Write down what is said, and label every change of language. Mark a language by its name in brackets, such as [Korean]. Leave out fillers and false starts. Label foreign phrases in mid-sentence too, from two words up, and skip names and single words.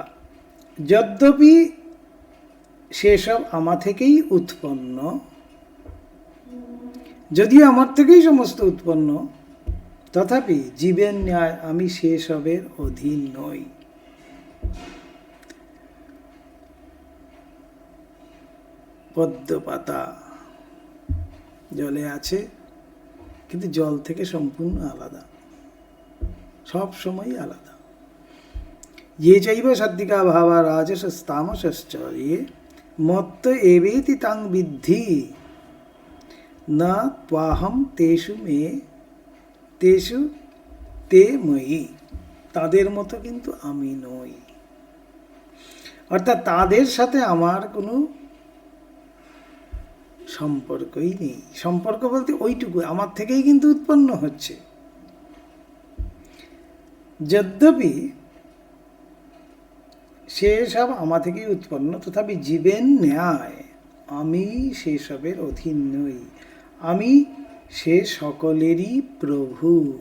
[Bangla] যদ্যপি সেসব আমা থেকেই উৎপন্ন, যদিও আমার থেকেই সমস্ত উৎপন্ন, তথাপি জীবের ন্যায় আমি সেসবের অধীন নই। পদ্ম পাতা জলে আছে, কিন্তু জল থেকে সম্পূর্ণ আলাদা, সব সময় আলাদা। [Sanskrit] ये चैव सात्विका भावा राजसस्तामसश्च ये मत्त एवेति तान् विद्धि न त्वाहं तेषु ते मयि, [Bangla] তাদের মতো কিন্তু আমি নই। অর্থাৎ তাদের সাথে আমার কোনো সম্পর্কই নেই। সম্পর্ক বলতে ওইটুকু, আমার থেকেই কিন্তু উৎপন্ন হচ্ছে। যদ্যপি সেসব আমা থেকেই উৎপন্ন, তথাপি জীবের ন্যায় আমি সেসবের অধীন নই, আমি সে সকলেরই প্রভু।